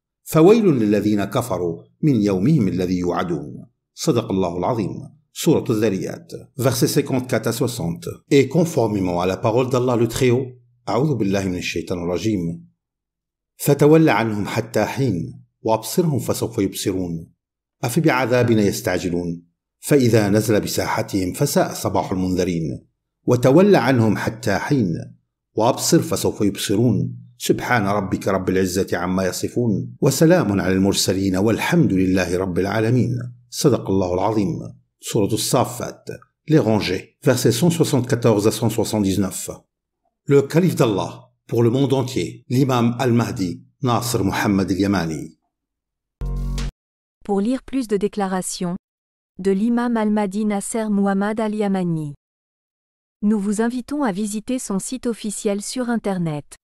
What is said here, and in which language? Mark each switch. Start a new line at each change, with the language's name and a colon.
Arabic: فويل للذين كفروا من يومهم الذي يوعدون صدق الله العظيم.
French: Sourate al-Dhariyat, versets 54 à 60. Et conformément à la parole d'Allah le Très-Haut,
Arabic: أعوذ بالله من الشيطان الرجيم. فتول عنهم حتى حين وأبصرهم فسوف يبصرون أفبعذابنا يستعجلون فإذا نزل بساحتهم فساء صباح المنذرين وتول عنهم حتى حين وأبصر فسوف يبصرون سبحان ربك رب العزة عما يصفون وسلام على المرسلين والحمد لله رب العالمين صدق الله العظيم.
French: Sourate al-Saffat, les rangées, versets 174 à 179. Le calife d'Allah, pour le monde entier, l'imam al-Mahdi, Nasr Muhammad al-Yamani. Pour lire plus de déclarations de l'imam al-Mahdi Nasr Muhammad al-Yamani, nous vous invitons à visiter son site officiel sur Internet.